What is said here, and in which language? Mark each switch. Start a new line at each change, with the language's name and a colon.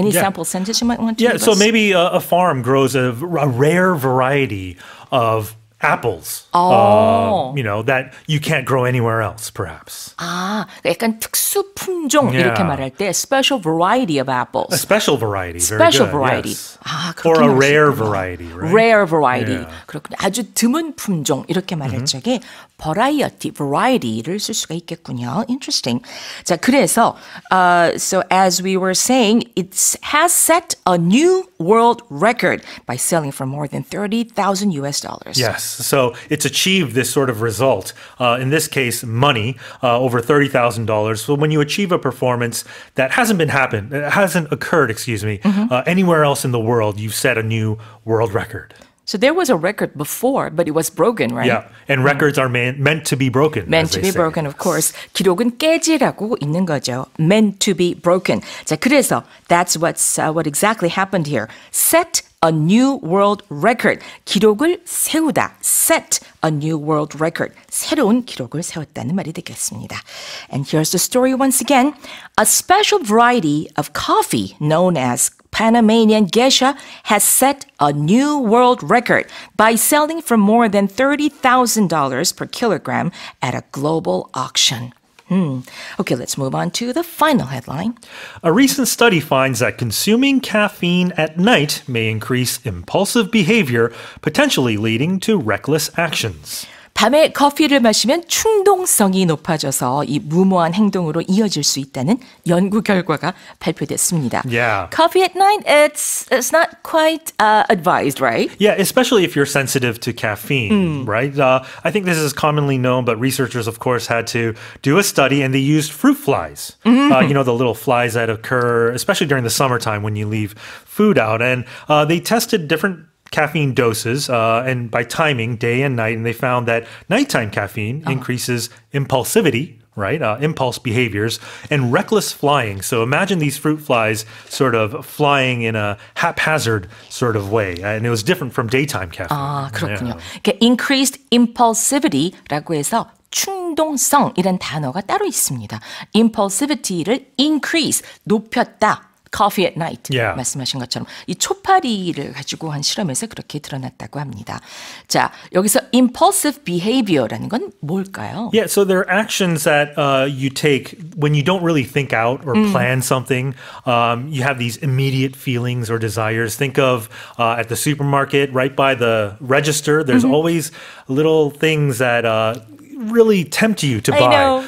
English: Any sample sentence you might want to give us? So maybe a farm grows a rare variety of apples, that you can't grow anywhere else, perhaps.
Korean: 약간 특수 품종 이렇게 말할 때
English: special variety of apples. A special variety, special very good. variety. Yes.
Korean: 그렇게
English: Or a rare variety, right? Rare variety.
Korean: 그렇군요. 아주 드문 품종 이렇게 말할 적에 variety, variety를 쓸 수가 있겠군요.
English: Interesting.
Korean: 자, 그래서
English: so as we were saying, it has set a new world record by selling for more than $30,000 US. Yes. So it's achieved this sort of result. In this case, money, over $30,000. So when you achieve a performance that hasn't occurred, anywhere else in the world, you've set a new world record. So there was a record before, but it was broken, right? Yeah, and records are meant to be broken. Meant to be broken, of course.
Korean: 기록은 깨지라고 있는 거죠.
English: Meant to be broken.
Korean: 자, 그래서
English: that's what exactly happened here. Set a new world record.
Korean: 기록을 세우다.
English: Set a new world record.
Korean: 새로운 기록을 세웠다는 말이 되겠습니다.
English: And here's the story once again. A special variety of coffee known as Panamanian Geisha has set a new world record by selling for more than $30,000 per kilogram at a global auction. Okay, let's move on to the final headline. A recent study finds that consuming caffeine at night may increase impulsive behavior, potentially leading to reckless actions.
Korean: 밤에 커피를 마시면 충동성이 높아져서 이 무모한 행동으로 이어질 수 있다는 연구 결과가 발표됐습니다.
English: Yeah. Coffee at night, it's not quite advised, right? Yeah, especially if you're sensitive to caffeine, right? I think this is commonly known, but researchers, of course, had to do a study, and they used fruit flies. The little flies that occur, especially during the summertime when you leave food out. And they tested different caffeine doses and by timing day and night, and they found that nighttime caffeine increases impulsivity, right? Impulse behaviors and reckless flying. So imagine these fruit flies sort of flying in a haphazard sort of way, and it was different from daytime caffeine.
Korean: 그렇군요. 그러니까
English: increased impulsivity
Korean: 라고 해서 충동성이란 단어가 따로 있습니다. impulsivity를 increase, 높였다.
English: Coffee at night
Korean: 말씀하신 것처럼 이 초파리를 가지고 한 실험에서 그렇게 드러났다고 합니다. 자, 여기서
English: impulsive behavior
Korean: 라는 건 뭘까요?
English: Yeah, so there are actions that you take when you don't really think out or plan something. You have these immediate feelings or desires. Think of at the supermarket, right by the register, there's always little things that really tempt you to buy.